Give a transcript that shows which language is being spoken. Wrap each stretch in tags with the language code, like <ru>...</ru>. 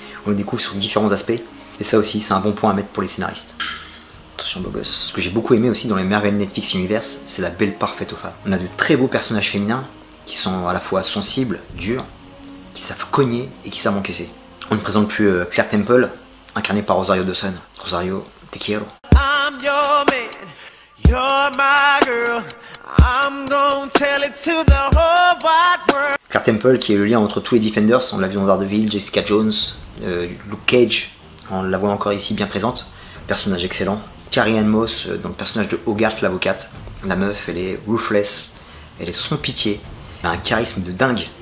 <fr>On les découvre sur différents aspects, et ça aussi c'est un bon point à mettre pour les scénaristes. Attention beau gosse. Ce que j'ai beaucoup aimé aussi dans les Marvel Netflix Universe, c'est la belle parfaite aux femmes. On a de très beaux personnages féminins qui sont à la fois sensibles, durs, qui savent cogner et qui savent encaisser. On ne présente plus Claire Temple, incarnée par Rosario Dawson.</fr> <es>Rosario, te quiero.</es> <en>I'm your man, you're my girl. I'm gonna tell it to the whole wide world.</en> <fr>Claire Temple qui est le lien entre tous les Defenders, on l'a vu dans Daredevil, Jessica Jones, Luke Cage, on la voit encore ici bien présente. Personnage excellent. Carrie-Anne Moss dans le personnage de Hogarth, l'avocate. La meuf, elle est ruthless, elle est sans pitié, elle a un charisme de dingue.</fr>